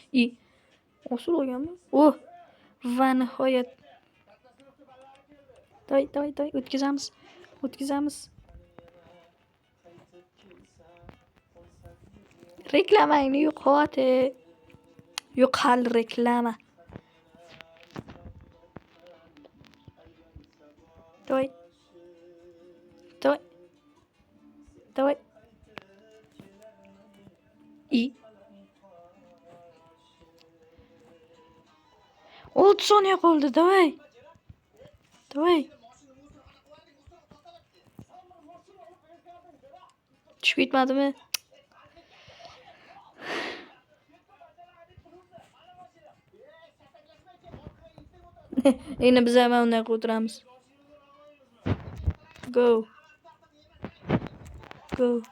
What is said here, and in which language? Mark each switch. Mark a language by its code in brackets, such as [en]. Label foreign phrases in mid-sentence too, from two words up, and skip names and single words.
[uz] Osul olganmi? Oh, va nihoyat. [ru] Давай, давай, давай, [uz] o'tkazamiz. O'tkazamiz. Reklamangni yo'qoting. Yo'q hali reklama. [ru] Давай. Давай. Давай. [uz] И 30 saniye qoldi. Давай. [ru] Давай. [uz] Tushib ketmadimi? Endi biz ham unday o'tiramiz. [en] Go. Go.